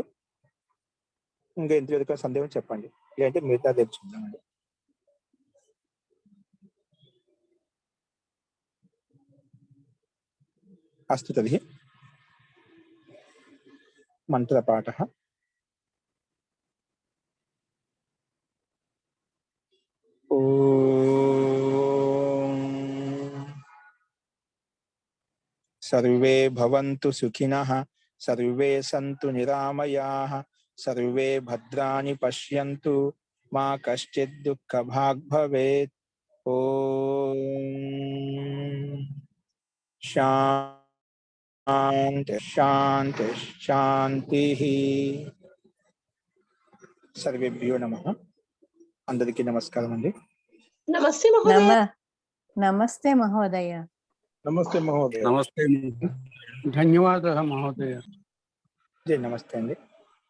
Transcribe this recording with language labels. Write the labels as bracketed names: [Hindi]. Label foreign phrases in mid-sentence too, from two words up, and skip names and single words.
[Telugu] ఇంకా ఎంత ఎదుక సందేహం చెప్పండి, లేదంటే మిగతా రేపు చూద్దామండి. [Sanskrit] అస్తు తర్హి మంత్రపాఠः. सर्वे भवन्तु सुखिनः, सर्वे सन्तु निरामयाः, सर्वे भद्राणि पश्यन्तु, मा कश्चित् दुःखभाग् भवेत्. ओम शांति शांति शांतिः. सर्वेभ्यो नमः. [Telugu] అందరికీ నమస్కారం అండి. [Sanskrit] నమస్తే మహోదయ. నమస్తే మహోదయ. నమస్తే మహోదయ. [Telugu] నమస్తే, ధన్యవాదాలు మహోదయ. జై నమస్తే అండి.